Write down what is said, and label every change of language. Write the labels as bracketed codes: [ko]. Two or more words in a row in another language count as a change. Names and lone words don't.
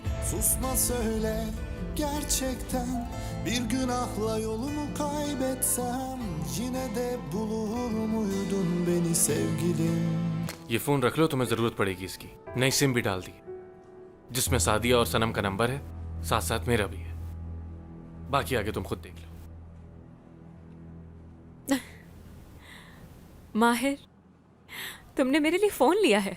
[tr] Susma söyle gerçekten bir günahla yolumu kaybetsem yine de bulur muydun beni sevgilim? [hi] ये फोन रख लो, तुम्हें जरूरत पड़ेगी इसकी। नई सिम भी डाल दी है, जिसमें सादिया और सनम का नंबर है, साथ साथ मेरा भी है। बाकी आगे तुम खुद देख लो। माहिर, तुमने मेरे लिए फोन लिया है?